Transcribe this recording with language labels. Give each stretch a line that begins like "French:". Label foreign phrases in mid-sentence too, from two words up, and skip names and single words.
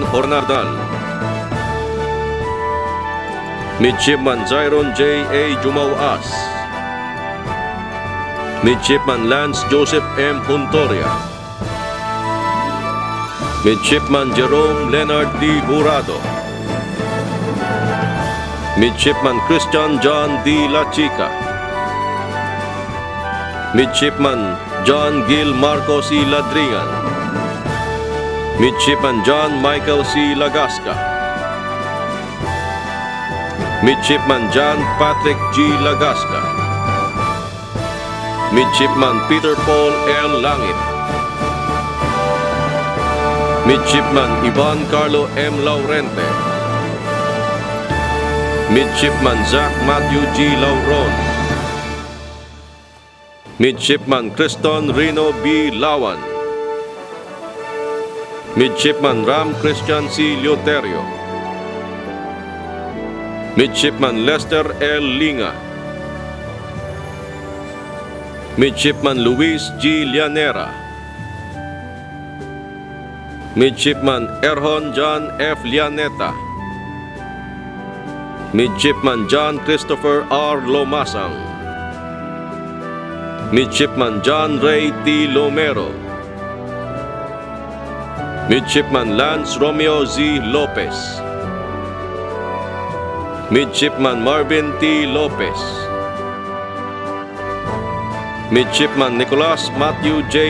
English: Hornardal, Midshipman Zyron J. A. Jumauas, Midshipman Lance Joseph M. Huntoria, Midshipman Jerome Leonard D. Burado, Midshipman Christian John D. La Chica, Midshipman John Gil Marco C. Ladringan, Midshipman John Michael C. Lagasca, Midshipman John Patrick G. Lagasca, Midshipman Peter Paul L. Langit, Midshipman Ivan Carlo M. Laurente, Midshipman Zach Matthew G. Lauron, Midshipman Criston Rino B. Lawan, Midshipman Ram Christian C. Leoterio, Midshipman Lester L. Linga, Midshipman Luis G. Llanera, Midshipman Erhon John F. Llaneta, Midshipman John Christopher R. Lomasang, Midshipman John Ray T. Lomero, Midshipman Lance Romeo Z. Lopez, Midshipman Marvin T. Lopez, Midshipman Nicolas Matthew J.